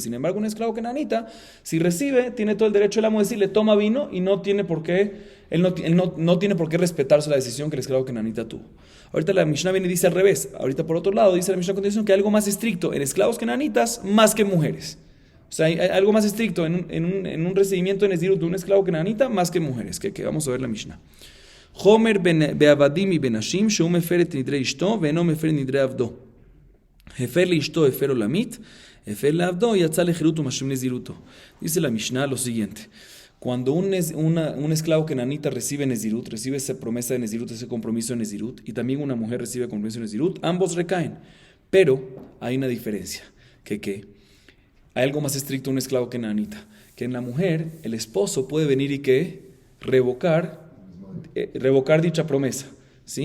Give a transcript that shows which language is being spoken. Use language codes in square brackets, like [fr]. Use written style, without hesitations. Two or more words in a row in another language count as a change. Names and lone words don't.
[es] Sin embargo, un esclavo kenanita, si recibe, tiene todo el derecho el amo de decirle toma vino y no tiene por qué, él no tiene por qué respetarse la decisión que el esclavo kenanita tuvo. Ahorita la Mishnah viene y dice al revés. Ahorita por otro lado dice la Mishnah a continuación que hay algo más estricto en esclavos kenanitas más que mujeres. O sea, hay algo más estricto en un recibimiento en Nezirut de un esclavo kenanita más que mujeres. Que vamos a ver la Mishnah. [he] חומר בעבדים ובנשים שהוא מפר את נדרי אשתו ואינו מפר נדרי עבדו. הפר לאשתו הפר עולמית, הפר לעבדו יצא לחירות ומשלים נזירותו. [es] Dice la Mishnah lo siguiente. Cuando un esclavo kenanita recibe Nezirut, recibe esa promesa de Nezirut, ese compromiso de Nezirut, y también una mujer recibe compromiso de Nezirut, ambos recaen. Pero hay una diferencia. ¿Qué? Hay algo más estricto en un esclavo kenanita. Que en la mujer, el esposo puede venir y revocar dicha promesa, ¿sí?